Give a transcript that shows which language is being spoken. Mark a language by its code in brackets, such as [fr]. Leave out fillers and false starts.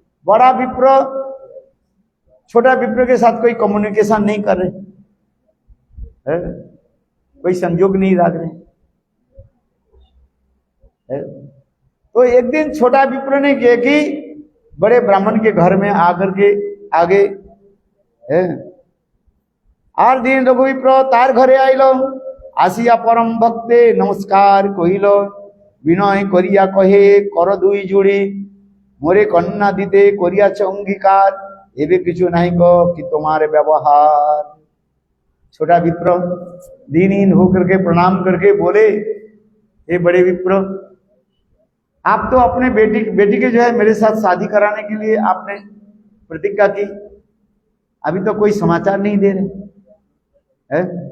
[hi] बड़ा विप्र छोटा विप्र के साथ कोई कम्युनिकेशन नहीं कर रहे, कोई संजोग नहीं रख रहे। तो एक दिन छोटा विप्र ने किया कि बड़े ब्राह्मण के घर में आकर के आगे [bn] আর দিন লঘু বিপ্র তার ঘরে আইল, আসিয়া পরম ভক্তে নমস্কার কহিল, বিনয় করিয়া কহে কর দুই জুড়ি, মোরে কন্যা দিতে করিয়াছ অঙ্গীকার, এবে কিছু নাই कि तुम्हारे व्यवहार। [hi] छोटा विप्र दीनहीन होकर के प्रणाम करके बोले, ये बड़े विप्र आप तो अपने बेटी के जो है मेरे साथ शादी कराने के लिए आपने प्रतिज्ञा की, अभी तो कोई समाचार नहीं दे रहे है।